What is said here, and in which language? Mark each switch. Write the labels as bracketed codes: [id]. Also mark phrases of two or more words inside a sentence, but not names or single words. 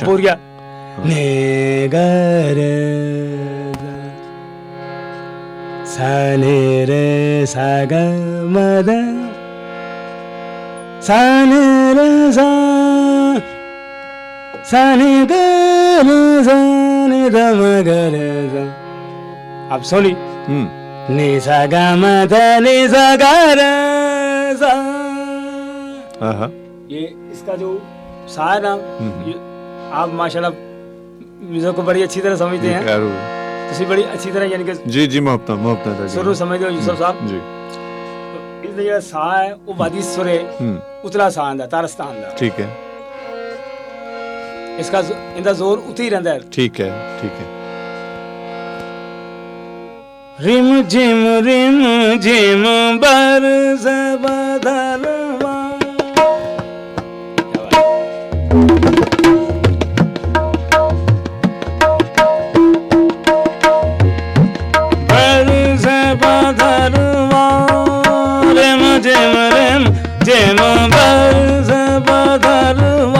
[hi] अब बोल गया ने ग रे सा नि रे सा ग म ध सा नि रे सा सा नि ग रे सा नि ध म ग रे सा। अब सोनी नि सा ग म ध नि सा ग रे सा। ये इसका जो सा है ना, ये आप माशाल्लाह म्यूजिक को बड़ी अच्छी तरह समझते हैं। तुसी बड़ी अच्छी तरह यानी कि जी जी मुहब्बत सुर समझते हो यूसुफ साहब जी। इसलिए जेड़ा सा है वो वादी सुर है, [pa] ਉਤਲਾ ਸਾ ਆਂਦਾ ਤਾਰਸਤਾ ਆਂਦਾ। [hi] ठीक है। इसका इंदा जोर उती ही रहता है। ठीक है ठीक है। रिम झिम बरस बदलवा। बरस बदलवा रिम झिम बरस बदलवा।